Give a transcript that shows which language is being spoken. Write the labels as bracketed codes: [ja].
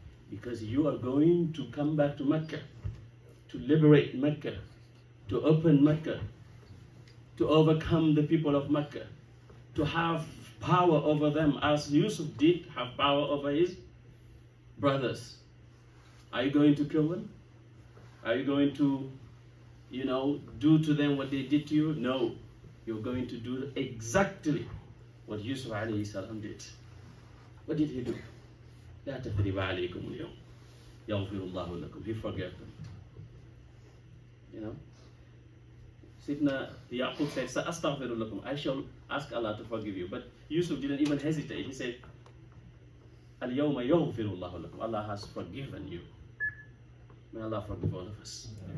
[en] Because you are going to come back to Mecca, to liberate Mecca, to open Mecca, to overcome the people of Mecca, to have power over them as Yusuf did have power over his brothers. Are you going to kill them? Are you going to, do to them what they did to you? No. You're going to do exactly what Yusuf alayhi salam did. What did he do? [ar] لا تثريب عليكم اليوم يغفر الله لكم. [en] He forgave them. Sidna Yaqub said, [ar] Astaghfiru lakum, [en] I shall ask Allah to forgive you. But Yusuf didn't even hesitate. He said, [ar] Al-yawma yaghfiru Allahu lakum. [en] Allah has forgiven you. May Allah forgive all of us.